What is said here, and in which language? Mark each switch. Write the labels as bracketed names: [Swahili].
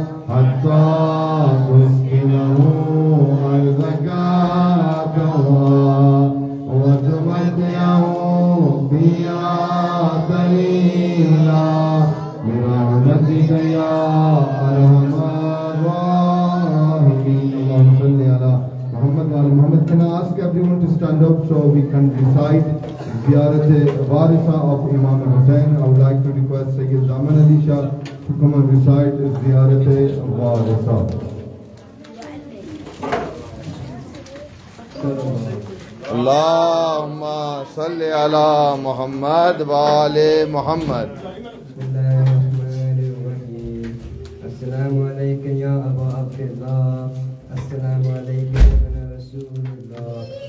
[Arabic] حتى تسكنه أرضك كوا وتمتعه فيها دليلا برحمتك يا أرحم الراحمين. اللهم صل على محمد وعلى محمد. [English] Can I ask everyone to stand up so we can recite Ziyarat Warisa of Imam Hussain? I would like to request Saeed Ali Shah to come and recite Ziyarat Warisa. [Arabic] اللهم صل على محمد وآل محمد. بسم الله الرحمن الرحيم. السلام السلام عليك يا أبا عبد الله. السلام عليك يا ابن رسول الله.